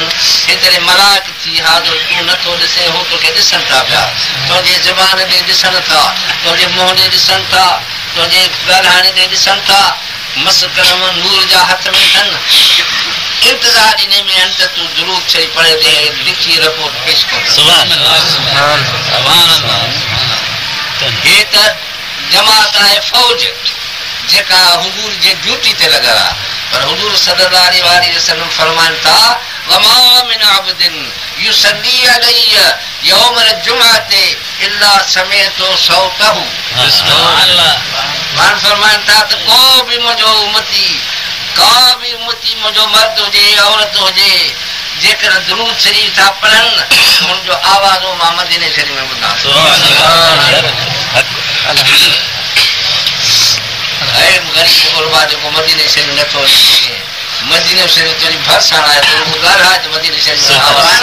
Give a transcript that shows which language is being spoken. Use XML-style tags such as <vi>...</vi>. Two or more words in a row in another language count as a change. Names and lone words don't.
<sd>हेतिरे मलाइक थी हाज़िर तूं नथो ॾिसे हू तोखे ॾिसनि था पिया, तुंहिंजे ज़बान ते ॾिसनि था, तुंहिंजे मुंहं ते ॾिसनि था, तुंहिंजे ॻाल्हाइण ते ॾिसनि था, मस कलम नूर जा हथ में अथनि इंतज़ार इन में अंत तू दुरूद शरीफ़ पढ़े ते लिखी रिपोर्ट पेश कर।</sd> <ar>سبحان الله.</ar> <sd>हे त जमात आहे फौज जेका हुजूर जे ड्यूटी ते लॻल आहे, पर हुजूर</sd> <ar>صلى الله عليه وسلم</ar> <sd>फरमाइनि था</sd> <ar>وما من عبد يصلي عليه يوم الجمعة إلا سمعت صوته. سبحان الله.</ar> <sd>मान फरमाइनि था त को बि मुंहिंजो मुंहिंजो मर्द हुजे औरत हुजे जेकर दुरूद शरीफ़ था पढ़नि हुनजो आवाज़ो मां मदीने शरीफ़ में ॿुधां। गरीब गुरबा जेको मदीने शरीफ़ नथो अची सघे, मदीने शरीफ़ तुंहिंजी भरिसां आहे त ॻाल्हाए मदीने शरीफ़ में आवाज़।</sd>